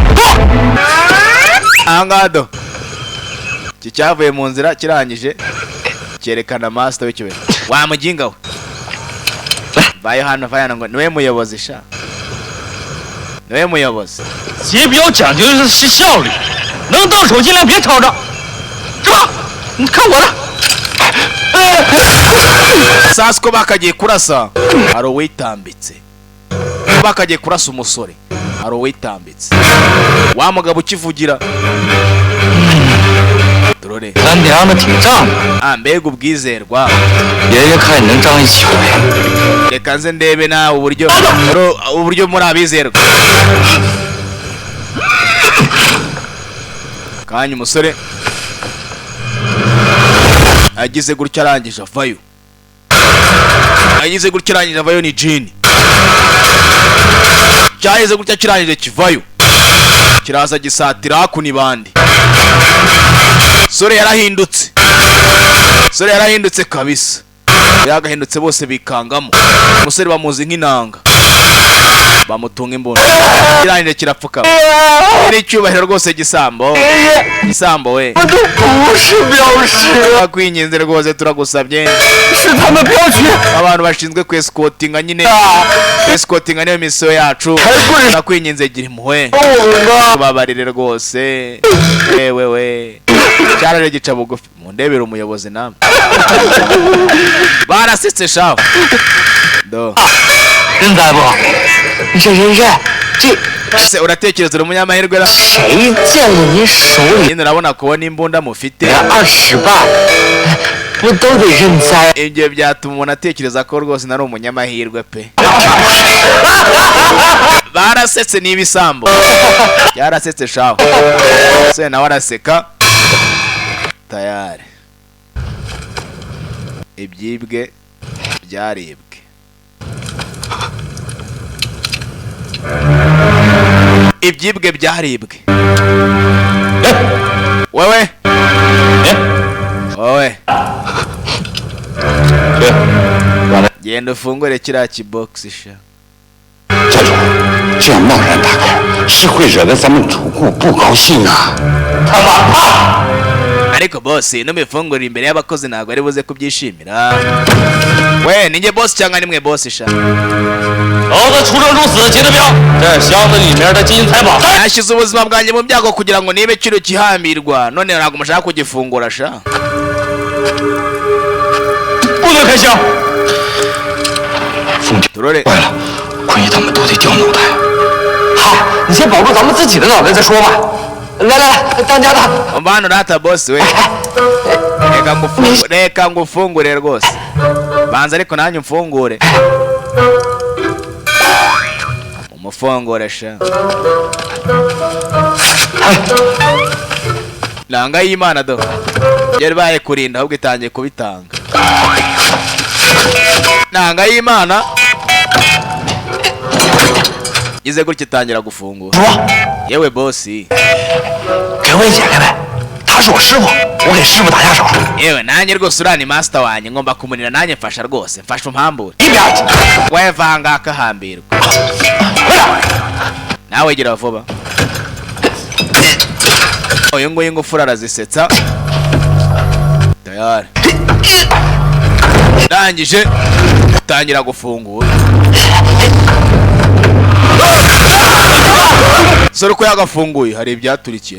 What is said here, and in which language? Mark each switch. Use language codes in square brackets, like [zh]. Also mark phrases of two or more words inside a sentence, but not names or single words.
[rw] angado iki cyavuye mu nzira kirangije cyerekana master w'icyubahiro wa muginga we vayo hano ngo niwe muyobozi sha niwe muyobozi [zh] 劫比较讲究的是效率，能到手尽量别吵着，是吧？你看我的。 [rw] sasa ko bakagiye kurasa hari uwitambitse bakagiye kurasa umusore hari uwitambitse wa mugabo ukivugira turore [zh] 咱娘们挺仗义， [rw] mbega ubwizerwa [zh] 爷爷看你能仗义几回。 [rw] reka nze ndebe nawe uburyo muri abizerwa kanya umusore agize gutya arangije avayo ni Jini cyaheze gutya kirangije kivayo kiraza gisatira hakuno ibandi sore yarahindutse kabisa yagahindutse bose bikangamo umusore bamuzi nk'inanga bamutunga imbunda kirangije kirapfukama ni icyubahiro rwose gisambo we [zh] 这不是镖师， [rw] bakwinginze rwose turagusabye [zh] 是他们镖局。 [rw] abantu bashinzwe kwesikotinga nyine kwesikotinga niyo misiyo yacu bakwinginze gira impuhwe tubabarire rwose we cyaraje gica bugufi mundebera umuyobozi namwe barasetse shaho do [zh] 人才不？这 [rw] se uratekereza uri umunyamahirwe ra [zh] 谁见了您手里 [rw] nyine urabona kubona imbunda mufite [zh] 20 万，不都得认栽？ [rw] ibyo byatuma umuntu atekereza ko rwose nari umunyamahirwe pe barasetse n'ibisambo yarasetse shaho se nawe araseka tayari ibyibwe byaribwe ibyibwe byaribwe wewe genda ufungure kiriya kibogisi sha [zh] 家主，这样贸然打开，是会惹得咱们主顾不高兴啊！ [rw] ariko boss numifungurira imbere y'abakozi ntabwo ari buze kubyishimira we ninjye boss cyangwa nimwe boss sha [zh] 老子出生入死结的标，这箱子里面的金银财宝。 [rw] yashyize ubuzima bwanjye mu byago kugira ngo nibe kino kihambirwa none ntabwo mushaka kugifungura sha [zh] 不能开箱。 [rw] turore [zh] 坏了，坤爷他们都得掉脑袋。好，你先保住咱们自己的脑袋再说吧。来，当家的， [rw] umvano rata boss we reka ngufungure rwose banza ariko nanjye umfungure umufungure sha nanga y'Imana do yari baye kurinda ahubwo itangiye kubitanga nanga y'Imana ize gutya itangira gufungura. [zh] 说， [rw] yewe bosi [zh] 给我也解开呗。他是我师傅，我给师傅打下手。 [rw] yewe nanjye rwose uriya ni master wanjye ngomba kumunira nanjye mfasha rwose mfasha umpambure [zh] 一边去， [rw] wewe vanga akahambirwa [zh] 快点！ [rw] nawe gira vuba. uyu nguyu ingufuri arazisetsa tayari ndangije tangira gufungura. sore ko yagafunguye hari ibyaturikiyemo.